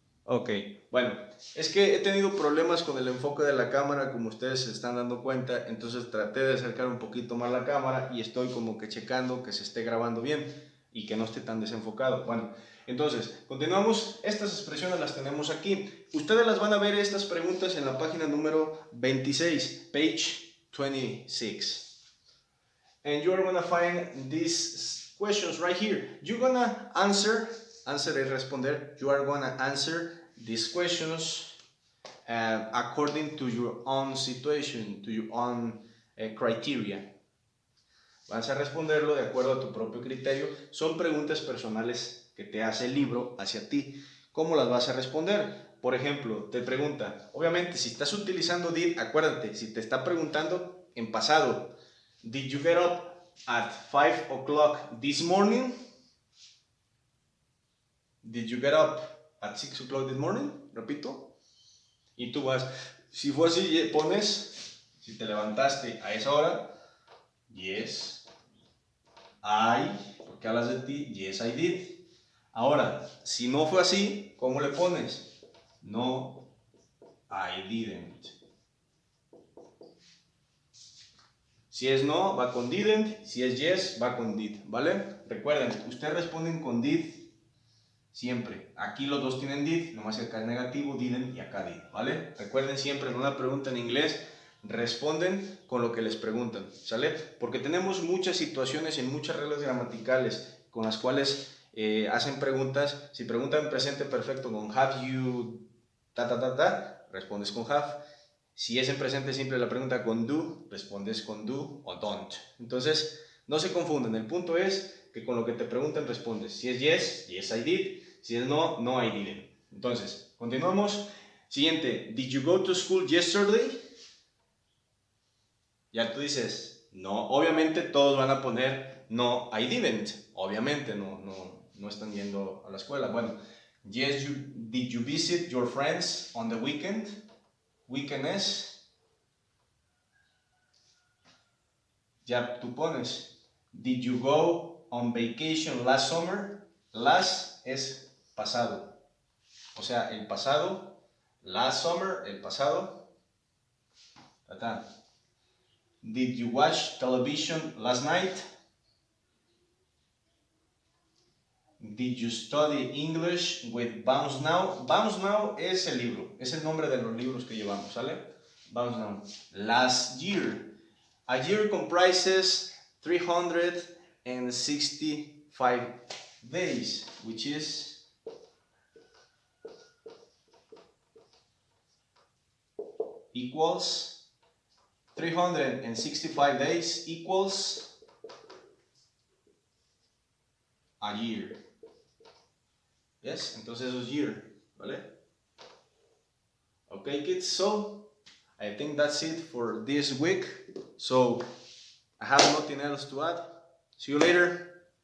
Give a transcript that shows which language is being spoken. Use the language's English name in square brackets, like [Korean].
[Spanish] Ok, bueno, es que he tenido problemas con el enfoque de la cámara, como ustedes se están dando cuenta, entonces traté de acercar un poquito más la cámara y estoy como que checando que se esté grabando bien y que no esté tan desenfocado. Bueno, entonces, continuamos. Estas expresiones las tenemos aquí. Ustedes las van a ver estas preguntas en la página número 26, [English] page 26. And you are going to find these questions right here. You're going to answer [Spanish] es responder. [English] You are going to answer these questions according to your own situation, to your own criteria. [Spanish] Vas a responderlo de acuerdo a tu propio criterio. Son preguntas personales que te hace el libro hacia ti. ¿Cómo las vas a responder? Por ejemplo, te pregunta, obviamente, si estás utilizando did, acuérdate, si te está preguntando en pasado, [English] did you get up at 5 o'clock this morning? Did you get up at 6 o'clock this morning? [Spanish] Repito. Y tú vas, si fue así, pones, si te levantaste a esa hora, [English] yes, I [Spanish] porque hablas de ti, [English] yes, I did. [Spanish] Ahora, si no fue así, ¿cómo le pones? [English] No, I didn't. [Spanish] Si es no, va con didn't. Si es yes, va con did, ¿vale? Recuerden, ustedes responden con did siempre. Aquí los dos tienen did, nomás que acá es negativo, didn't y acá did, ¿vale? Recuerden siempre en una pregunta en inglés, responden con lo que les preguntan, ¿sale? Porque tenemos muchas situaciones y muchas reglas gramaticales con las cuales hacen preguntas. Si preguntan en presente perfecto con have you, respondes con have. Si es en presente simple la pregunta con do, respondes con do o don't. Entonces, no se confunden. El punto es que con lo que te preguntan respondes. Si es yes, [English] yes I did. [Spanish] Si es no, [English] no I didn't. [Spanish] Entonces, continuamos. Siguiente, [English] did you go to school yesterday? [Spanish] Ya tú dices, no. Obviamente todos van a poner [English] no I didn't. [Spanish] Obviamente no están yendo a la escuela. Bueno, [English] yes, did you visit your friends on the weekend? [Spanish] Weekend es, ya tú pones, [English] did you go on vacation last summer? [Spanish] Last es pasado, o sea, el pasado, [English] last summer, [Spanish] el pasado. [English] Did you watch television last night? Did you study English with Bounce Now? [Spanish] Bounce Now es el libro, es el nombre de los libros que llevamos, ¿sale? [English] Bounce Now. Last year. A year comprises 365 days, which is equals 365 days equals a year. [Spanish] Yes, entonces eso es year, ¿vale? [English] Okay, kids, so I think that's it for this week. So I have nothing else to add. See you later.